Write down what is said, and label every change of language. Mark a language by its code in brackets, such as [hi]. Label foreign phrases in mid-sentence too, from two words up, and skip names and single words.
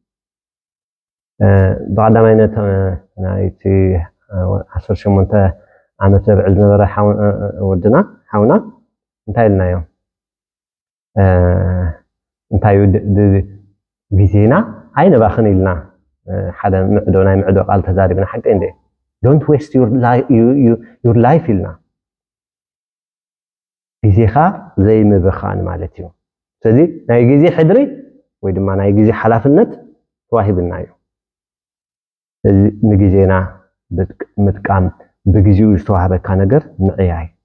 [ti] ብቀዳማይነት ናይቲ 18 ዓመት ዘብዕል ዝነበረ ወድና ሓውና እንታይ ኢልናዮ እንታይ ግዜና ኣይነባኽን ኢልና ሓደ ምዕዶ ናይ ምዕዶ ቃል ተዛሪብና ሓቂ እንዴ [en] don't waste your life [ti] ኢልና ግዜኻ ዘይምብኻን ማለት እዩ ስለዚ ናይ ግዜ ሕድሪ ወይ ድማ ናይ ግዜ ሓላፍነት ተዋሂብና እዩ ንግዜና ምጥቃም ብግዚኡ ዝተዋሃበካ ነገር ምዕያይ